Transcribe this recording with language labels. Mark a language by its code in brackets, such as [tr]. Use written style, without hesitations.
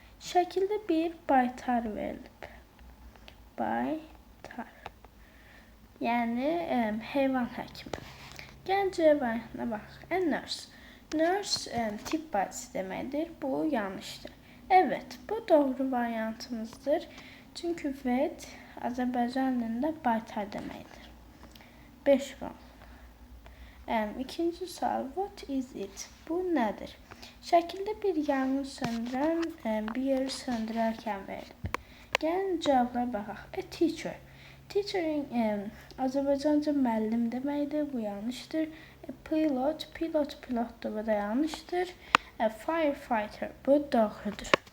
[az] Şəkildə bir baytar verilib. Baytar. Yani heyvan həkimi. Gəlin C variantına baxaq. [en] A nurse. [az] Nurse tibb bacısı deməkdir. Bu yanlışdır. Evet, bu doğru variantımızdır. Çünkü vet Azərbaycan dilində baytar deməkdir. 5 puan. İkinci sual. [en] What is it? [az] Bu nədir? Şəkildə bir yanğın söndürən bir yeri söndürərkən verilib. Gəlin cavablara baxaq. [en] A teacher. [az] Teacher'in Azərbaycanca müəllim deməkdir. Bu yanlışdır. Pilot da bu da yanlışdır. Firefighter bu doğrudur.